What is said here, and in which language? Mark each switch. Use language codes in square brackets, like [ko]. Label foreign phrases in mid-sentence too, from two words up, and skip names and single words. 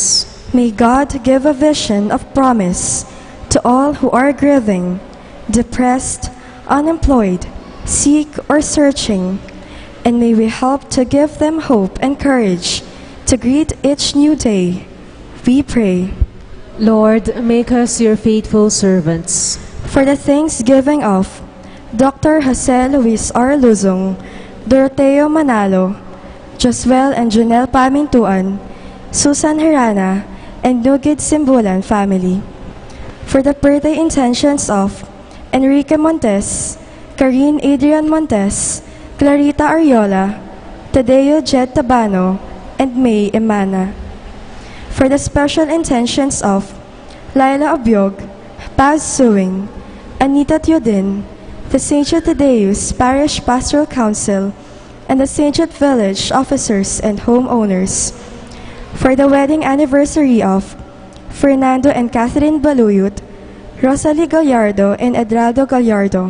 [en] may God give a vision of promise to all who are grieving, depressed, unemployed, sick, or searching, and may we help to give them hope and courage to greet each new day. We pray. Lord, make us your faithful servants. For the thanksgiving of Dr. Jose Luis R. Luzong, Doroteo Manalo, Joswell and Junel Pamintuan, Susan Herana, and Nugid Simbulan family. For the birthday intentions of Enrique Montes, Karine Adrian Montes, Clarita Ariola, Tadeo Jed Tabano, and May Emana. For the special intentions of Laila Abiog, Paz Suing, Anita Teodin, the St. Jude Tadeus Parish Pastoral Council, and the St. Jude Village officers and homeowners. For the wedding anniversary of Fernando and Catherine Baluyut, Rosalie Gallardo and Edraldo Gallardo.